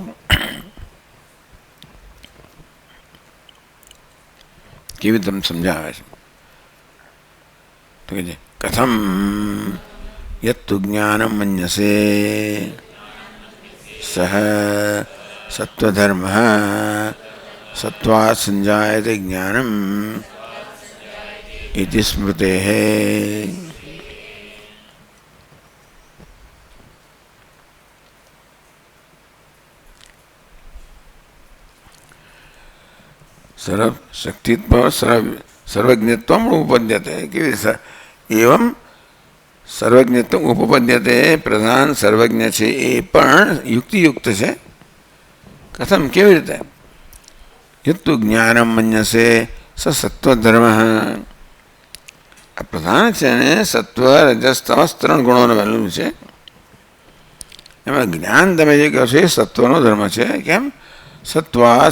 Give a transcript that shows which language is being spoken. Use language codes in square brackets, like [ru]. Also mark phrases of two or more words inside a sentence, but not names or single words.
[gu] કેવી તમે સમજાવે છે તો કે [sa] कथम यत्तु ज्ञानम मन्यसे सह सत्वधर्म सत्वात् संजायते ज्ञानम इति स्मृतेः. सर्वशक्तित्व सर्वज्ञत्वम उपपद्यते. एवं सर्वज्ञत्व उपपद्यते. प्रधान सर्वज्ञ [gu] છે એ પણ યુક્તિયુક્ત છે. કથમ કેવી રીતે? [sa] यत्तु ज्ञानम मन्यसे स सत्वधर्म. [gu] આ પ્રધાન છે ને સત્વ રજસ તમસ ત્રણ ગુણોનું બનેલું છે. એમાં જ્ઞાન તમે જે કહો છો એ સત્વનો ધર્મ છે.